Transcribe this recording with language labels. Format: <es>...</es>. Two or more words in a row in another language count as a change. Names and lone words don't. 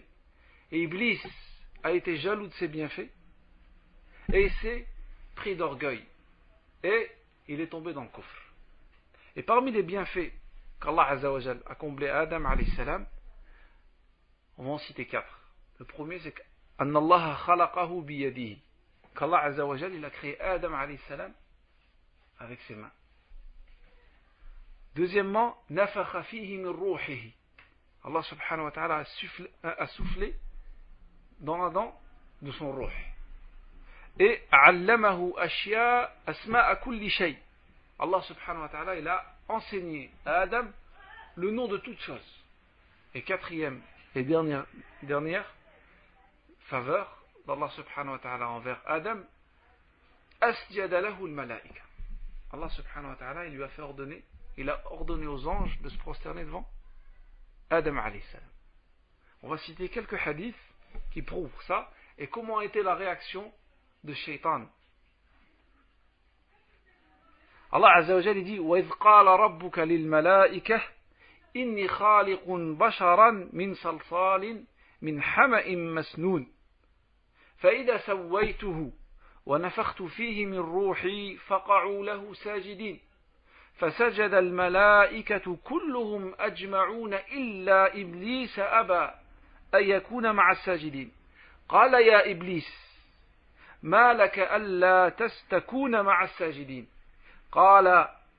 <fr>Et Iblis a été jaloux de ses bienfaits et il s'est pris d'orgueil et il est tombé dans le kufr. Et parmi les bienfaits qu'</fr> <ar>الله عز وجل</ar> <fr>a comblé Adam</fr> <ar>عليه السلام,</ar> <fr>on va en citer 4. Le premier, c'est qu'</fr> <ar>أن الله خلقه بيديه,</ar> <fr>qu'</fr> <ar>الله عز وجل,</ar> <fr>il a créé Adam</fr> <ar>عليه السلام</ar> <fr>avec ses mains. Deuxièmement,</fr> <ar>نفخ فيه من روحه الله سبحانه وتعالى</ar> <fr>a soufflé dans la dent de son ruh.</fr> <ar>Et علمه أشياء أسماء كل شيء الله سبحانه وتعالى,</ar> <fr>il a enseigné à Adam le nom de toutes choses. Et quatrième et dernière faveur d'</fr> <ar>الله سبحانه وتعالى</ar> <fr>envers Adam,</fr> <ar>أسجد له الملائكة الله سبحانه وتعالى,</ar> <fr>il lui a fait ordonner, il a ordonné aux anges de se prosterner devant Adam</fr> <ar>عليه السلام.</ar> <fr>On va citer quelques hadiths qui prouvent ça et comment a été la réaction de Shaitan.</fr> <ar>الله عز وجل dit وَإِذْ قَالَ رَبُّكَ لِلْمَلَائِكَةِ إِنِّي خَالِقٌ بَشَرًا مِنْ صَلْصَالٍ مِنْ حَمَإٍ مَسْنُونٍ فَإِذَا سَوَّيْتُهُ وَنَفَخْتُ فِيهِ مِنْ رُوحِي فَقَعُوا لَهُ سَاجِدِينَ فسجد الملائكة كلهم أجمعون إلا إبليس أبى أن يكون مع الساجدين قال يا إبليس ما لك ألا تكون مع الساجدين قال</ar>